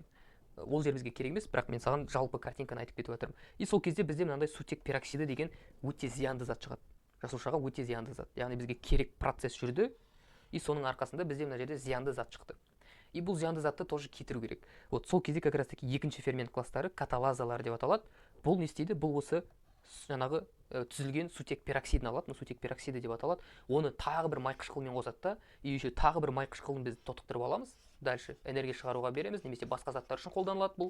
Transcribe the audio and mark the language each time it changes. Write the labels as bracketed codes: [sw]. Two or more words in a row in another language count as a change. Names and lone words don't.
[kk] Ол жер бізге керек емес, бірақ мен саған жалпы картинканы айтып кетіп жатырмын. И сол кезде бізде мынандай сутек пероксиді деген өте зиянды зат шығады. Жасушаға өте зиянды зат. Яғни бізге керек процесс жүрді, и соның арқасында бізде мына жерде зиянды зат шықты. И бұл зиянды затты тоже кетіру керек. Вот сол кезде [ru] как раз таки [kk] екінші фермент класстары каталазалар деп аталады. Бұл не істейді? Бұл осы жаңағы түзілген сутек пероксидін алады, сутек пероксиді деп аталады. Оны тағы бір май қышқылмен қосады да, [ru] и еще [kk] тағы бір май қышқылын біз тотықтырып аламыз. Дальше энергия шығаруға береміз, немесе басқа заттар үшін қолданылады бұл.